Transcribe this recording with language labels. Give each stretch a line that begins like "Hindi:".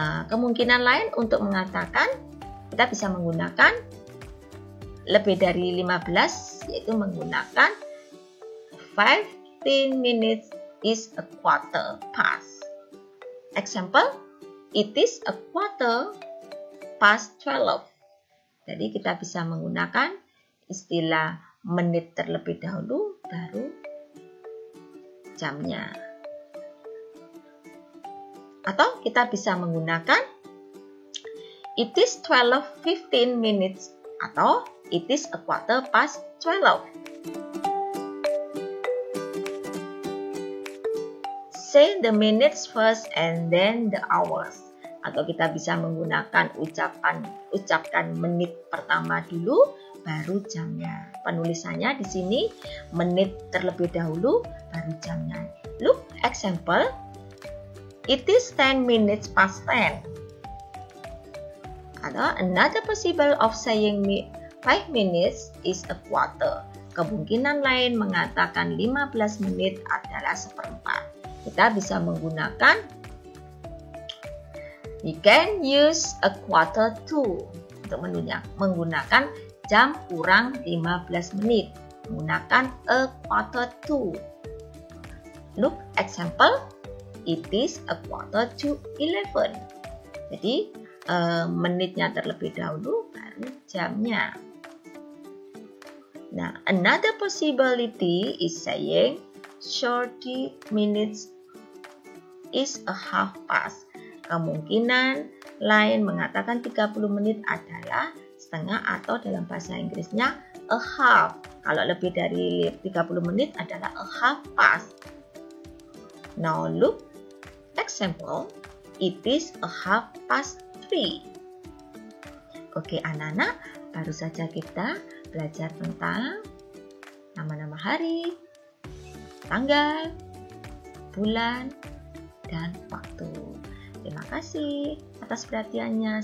Indonesian: Kemungkinan lain untuk mengatakan, kita bisa menggunakan lebih dari 15, yaitu menggunakan
English: 15 minutes is a quarter past. Example, it is a quarter past 12.
Indonesian: Jadi kita bisa menggunakan istilah menit terlebih dahulu, baru jamnya. Atau kita bisa menggunakan
English: it is 12:15 minutes atau it is a quarter past 12. Say the minutes first and then the hours.
Indonesian: Atau kita bisa menggunakan ucapkan menit pertama dulu baru jamnya. Penulisannya di sini menit terlebih dahulu baru jamnya.
English: Look example. It is 10 minutes past 10. Atau another possible of saying 5 minutes is a quarter.
Indonesian: Kemungkinan lain mengatakan 15 menit adalah seperempat. Kita bisa menggunakan
English: we can use a quarter to
Indonesian: untuk menggunakan jam kurang 15 menit. Menggunakan
English: a quarter to. Look example. It is a quarter to 11.
Indonesian: Jadi menitnya terlebih dahulu baru jamnya.
English: Nah, another possibility is saying 30 minutes is a half past.
Indonesian: Kemungkinan lain mengatakan 30 menit adalah setengah atau dalam bahasa Inggrisnya a half. Kalau lebih dari 30 menit adalah a half past.
English: Now look example, it is a half past 3.
Indonesian: Oke anak-anak, baru saja kita belajar tentang nama-nama hari, tanggal, bulan, dan waktu. Terima kasih atas perhatiannya.